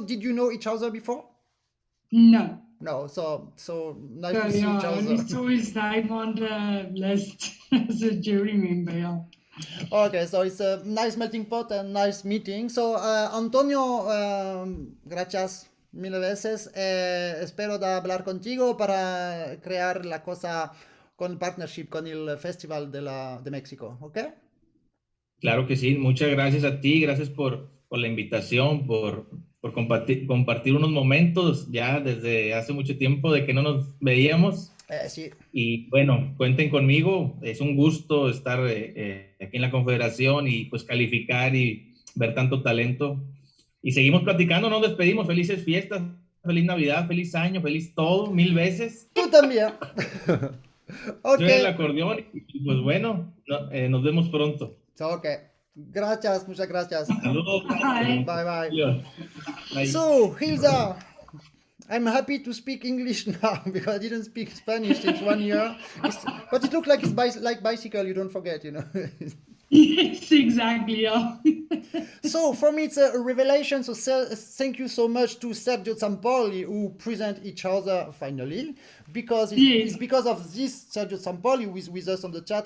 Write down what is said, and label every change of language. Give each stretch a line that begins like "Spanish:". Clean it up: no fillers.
English: Did you know each other before? No. No, so nice So, to see each I only other. saw his name on the list as a jury member. Yeah. Okay, so it's a nice melting pot and nice meeting.
Spanish: So, Antonio, gracias mil veces. Espero de hablar contigo para crear la cosa con el partnership con el Festival de México, ¿ok? Claro que sí, muchas gracias a ti, gracias por la invitación, por compartir unos momentos ya desde hace mucho tiempo de que no nos veíamos. Sí. Y bueno, cuenten conmigo, es un gusto estar aquí en la Confederación y pues calificar y ver tanto talento. Y seguimos platicando, nos despedimos, felices fiestas, feliz Navidad, feliz año, feliz todo, 1000 veces. Tú también. Yo en el acordeón y pues bueno, nos vemos pronto. Ok, gracias, muchas gracias. Saludos.
English: Bye. Bye. Bye. So, Ilza, I'm happy to speak English now because I didn't speak Spanish since 1 year. But it looks like it's like bicycle, you don't forget, you know. Yes, exactly. Yeah. So for me, it's a revelation. So thank you so much to Sergio Zampoli who present each other finally, because it's because of this Sergio Zampoli who is with us on the chat.